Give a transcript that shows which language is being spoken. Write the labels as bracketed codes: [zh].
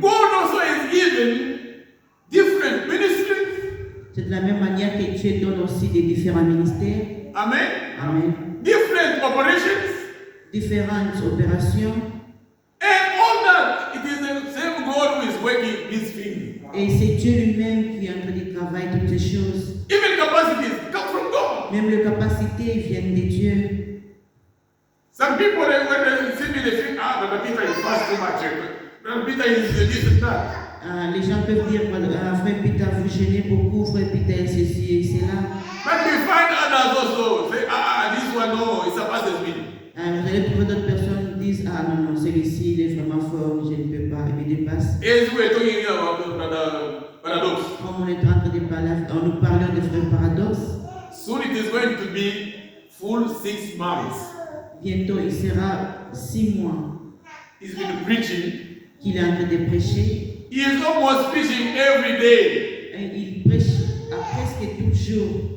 [en] God also has given different ministries. [fr] C'est de la même manière que Dieu donne aussi des différents ministères. Amen. Amen. [en] Different operations. [fr] Différentes opérations. [en] And all that, it is the same God who is working these things. [fr] Et c'est Dieu lui-même qui est en train de travailler toutes ces choses. [en] Even capacities come from God. [fr] Même les capacités viennent de Dieu. [en] Some people, when they see me, they think, Brother Peter is fast too much. Brother Peter is this and that. [fr] Les gens peuvent dire, frère Peter, vous gênez beaucoup, frère Peter, ceci et cela. [en] But we find others also say, this one, no, it surpasses me. [fr] Vous allez trouver d'autres personnes qui disent, ah non, celui-ci, il est vraiment fort, je ne peux pas, il me dépasse. [en] As we were talking here about the paradox, [fr] Comme on est en train de parler, nous parlons de frère paradoxe, [en] soon it is going to be full 6 months. [fr] bientôt il sera 6 mois [en] He's been preaching. [fr] qu'il est en train de prêcher. [en] He is almost preaching every day. [fr] Et il prêche à presque tous les jours.